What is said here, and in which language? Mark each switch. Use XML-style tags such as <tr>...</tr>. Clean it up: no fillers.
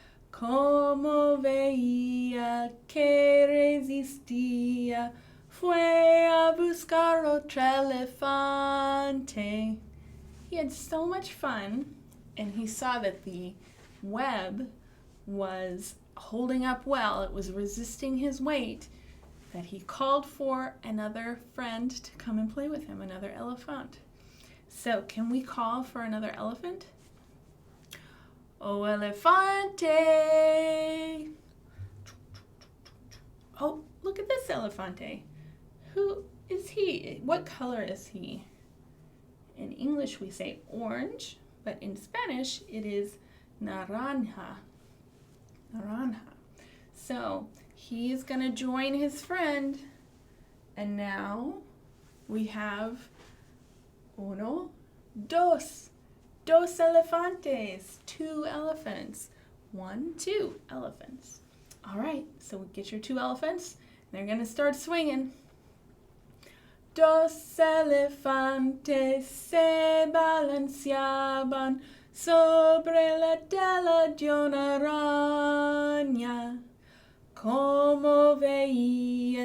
<es>Como veía que resistía, fue a buscar otro elefante.</es> <en>He had so much fun, and he saw that the web was holding up well. It was resisting his weight, that he called for another friend to come and play with him, another elephant. So can we call for another elephant?</en> <es>O elefante!</es> <en>Oh, look at this elefante. Who is he? What color is he? In English we say orange, but in Spanish it is naranja. Naranja. So he's going to join his friend, and now we have</en> <es>uno, dos. Dos elefantes,</es> <en>2 elephants. 1, 2 elephants. All right, so get your 2 elephants. They're going to start swinging.</en> <es>Dos elefantes se balanceaban sobre la tela de una araña. Como veía</es>